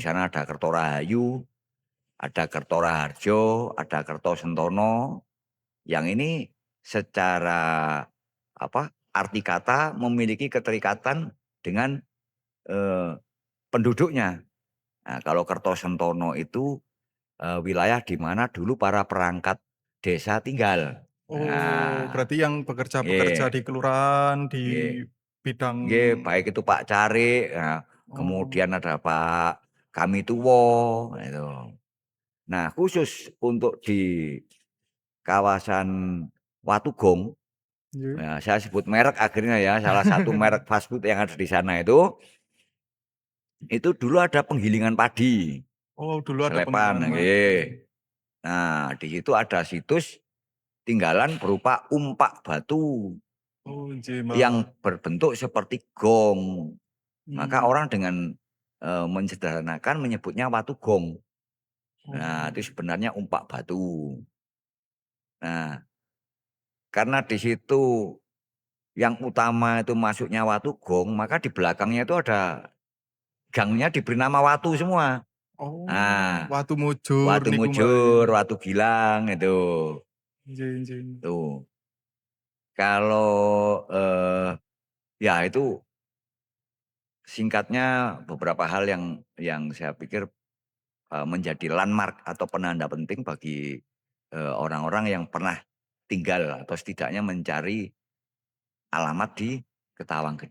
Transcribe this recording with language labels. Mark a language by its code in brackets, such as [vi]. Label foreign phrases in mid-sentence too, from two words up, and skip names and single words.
[id] sana ada Kertorahayu, ada Kertoraharjo, ada Kertosentono, yang ini secara arti kata memiliki keterikatan dengan, eee, penduduknya. Nah, kalau Kertosentono itu, wilayah di mana dulu para perangkat desa tinggal. Oh, Nah, berarti yang bekerja-bekerja [jv] nggih, [id] di kelurahan, di [jv] nggih, [id] bidang [jv] nggih, [id] baik itu Pak Carik, nah, oh, kemudian ada Pak Kamituwo, itu. Nah, khusus untuk di kawasan Watugong, [jv] nggih. [id] nah, saya sebut merek akhirnya ya, salah satu merek [en] fast food [id] yang ada di sana itu dulu ada penggilingan padi, Oh, dulu ada penggilingan selepan, padi. nggih. Nah, di situ ada situs tinggalan berupa umpak batu [jv] Oh, nggih, Mbah. [id] yang berbentuk seperti gong. Maka Mmm, orang dengan, menyederhanakan menyebutnya watu gong. Nah, oh, itu sebenarnya umpak batu. Nah, karena di situ yang utama itu masuknya watu gong, maka di belakangnya itu ada gangnya diberi nama watu semua. oh, Nah, Watu Mujur Watu [jv] niku, Mbah, ya. [id] Mujur, Watu Gilang itu, [jv] Nggih, nggih. [id] tuh. Kalau, ya itu singkatnya beberapa hal yang saya pikir, menjadi landmark atau penanda penting bagi, orang-orang yang pernah tinggal atau setidaknya mencari alamat di Ketawang Gede.